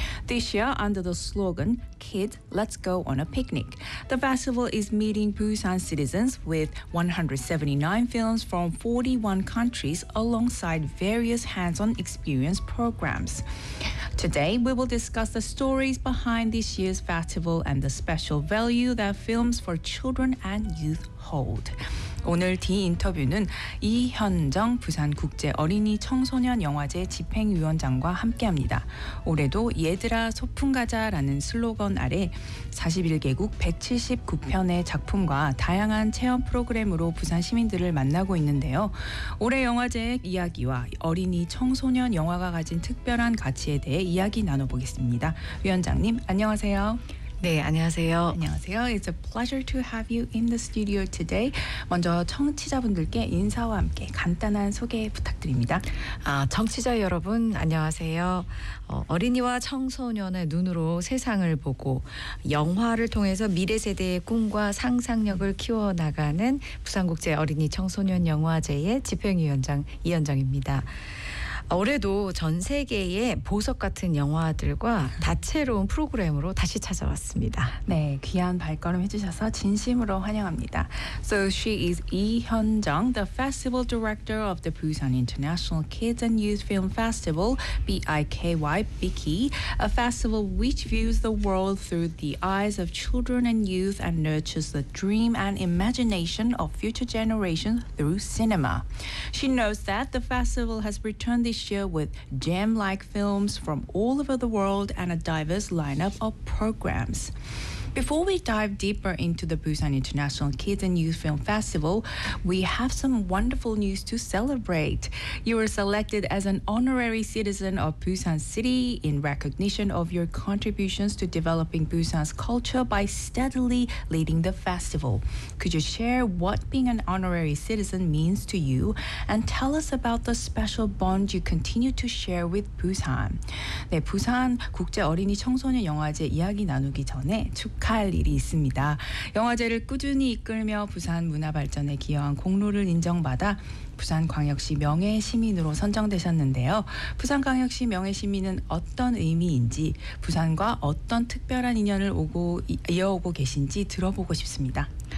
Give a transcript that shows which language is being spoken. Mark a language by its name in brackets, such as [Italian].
[English] This year, under the slogan, Kids, Let's Go on a Picnic, the festival is meeting Busan citizens with 179 films from 41 countries alongside various hands-on experience programs. Today, we will discuss the stories behind this year's festival and the special value that films for children and youth hold. [Korean] 오늘 D 인터뷰는 이현정 부산 국제 어린이 청소년 영화제 집행위원장과 함께합니다. 올해도 얘들아 소풍 가자라는 슬로건 아래 41개국 179편의 작품과 다양한 체험 프로그램으로 부산 시민들을 만나고 있는데요. 올해 영화제의 이야기와 어린이 청소년 영화가 가진 특별한 가치에 대해 이야기 나눠보겠습니다. 위원장님, 안녕하세요. 네, 안녕하세요. 안녕하세요. [English] It's a pleasure to have you in the studio today. [Korean] 먼저 청취자분들께 인사와 함께 간단한 소개 부탁드립니다. 아, 청취자 여러분, 안녕하세요. 어린이와 청소년의 눈으로 세상을 보고 영화를 통해서 미래 세대의 꿈과 상상력을 키워나가는 부산국제 어린이 청소년 영화제의 집행위원장 이현정입니다. 올해도 전 세계의 보석 같은 영화들과 다채로운 프로그램으로 다시 찾아왔습니다. 네, 귀한 발걸음 해주셔서 진심으로 환영합니다. [English] So she is Lee Hyun-jung, the festival director of the Busan International Kids and Youth Film Festival, BIKY, BIKY, a festival which views the world through the eyes of children and youth and nurtures the dream and imagination of future generations through cinema. She knows that the festival has returned this year with gem-like films from all over the world and a diverse lineup of programs. Before we dive deeper into the Busan International Kids and Youth Film Festival, we have some wonderful news to celebrate. You were selected as an honorary citizen of Busan City in recognition of your contributions to developing Busan's culture by steadily leading the festival. Could you share what being an honorary citizen means to you and tell us about the special bond you continue to share with Busan? [Korean] 네, 부산 국제 어린이 청소년 영화제 이야기 나누기 전에 할 일이 있습니다. 영화제를 꾸준히 이끌며 부산 문화 발전에 기여한 공로를 인정받아 부산광역시 명예시민으로 선정되셨는데요. 부산광역시 명예시민은 어떤 의미인지, 부산과 어떤 특별한 인연을 이어오고 계신지 들어보고 싶습니다.